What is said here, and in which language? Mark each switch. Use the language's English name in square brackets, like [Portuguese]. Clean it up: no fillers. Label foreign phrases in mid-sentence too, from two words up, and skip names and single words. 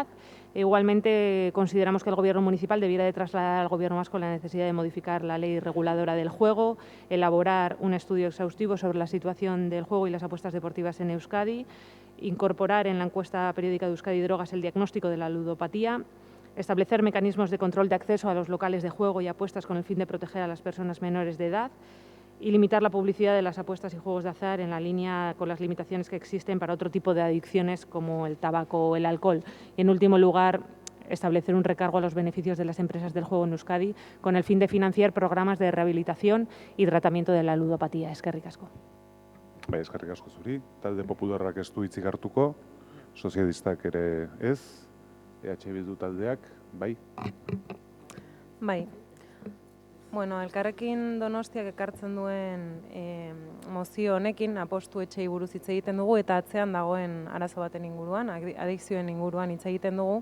[Spanish] Igualmente, consideramos que el Gobierno municipal debiera de trasladar al Gobierno vasco la necesidad de modificar la ley reguladora del juego, elaborar un estudio exhaustivo sobre la situación del juego y las apuestas deportivas en Euskadi, incorporar en la encuesta periódica de Euskadi Drogas el diagnóstico de la ludopatía, establecer mecanismos de control de acceso a los locales de juego y apuestas con el fin de proteger a las personas menores de edad y limitar la publicidad de las apuestas y juegos de azar en la línea con las limitaciones que existen para otro tipo de adicciones como el tabaco o el alcohol. Y, en último lugar, establecer un recargo a los beneficios de las empresas del juego en Euskadi con el fin de financiar programas de rehabilitación y tratamiento de la ludopatía. [Basque] Eskerrik asko. Bai, eskerrik asko zuri. Talde Popularrak ez du hitzik hartuko, sozialistak ere ez, EH Bildu taldeak, bai. Bai. Bueno, Elkarrekin Donostiak ekartzen duen mozio honekin apostu etxei buruz hitz egiten dugu eta atzean dagoen arazo baten inguruan, adikzioen inguruan hitz egiten dugu.